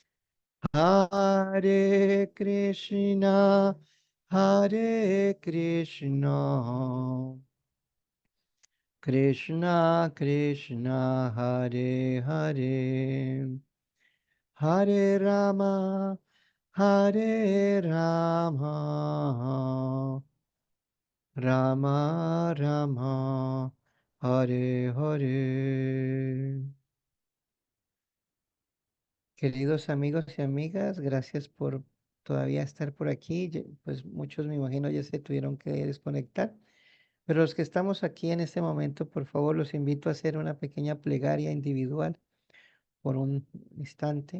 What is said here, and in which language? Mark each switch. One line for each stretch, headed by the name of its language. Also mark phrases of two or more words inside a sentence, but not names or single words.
Sanskrit: Hare Krishna Hare Krishna Krishna Krishna Hare Hare Hare Rama Hare Rama Rama Rama Hare Hare.
Spanish: Queridos amigos y amigas, gracias por todavía estar por aquí. Pues muchos me imagino ya se tuvieron que desconectar, pero los que estamos aquí en este momento, por favor, los invito a hacer una pequeña plegaria individual por un instante.